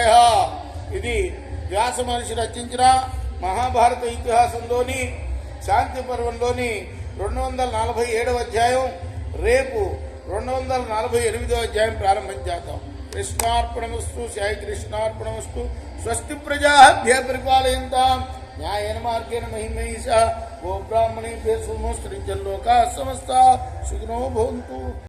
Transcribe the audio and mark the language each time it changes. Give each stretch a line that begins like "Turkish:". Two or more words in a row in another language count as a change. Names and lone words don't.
Telugu: ఇది వ్యాస మహర్షి రచించిన మహాభారత ఇతిహాసంలోని శాంతి పర్వంలోని 247వ అధ్యాయం. రేపు 248వ అధ్యాయం ప్రారంభం చేద్దాం. కృష్ణార్పణమస్తు. సాయి కృష్ణార్పణమస్తు.
Sanskrit: స్వస్తి ప్రజాభ్య పరిపాలయంతాం న్యాయేన మార్గేణ మహిమహీషా గోబ్రాహ్మణేభ్యः శుభమస్తు. లోకాః సమస్తాః సుఖినో భవంతు.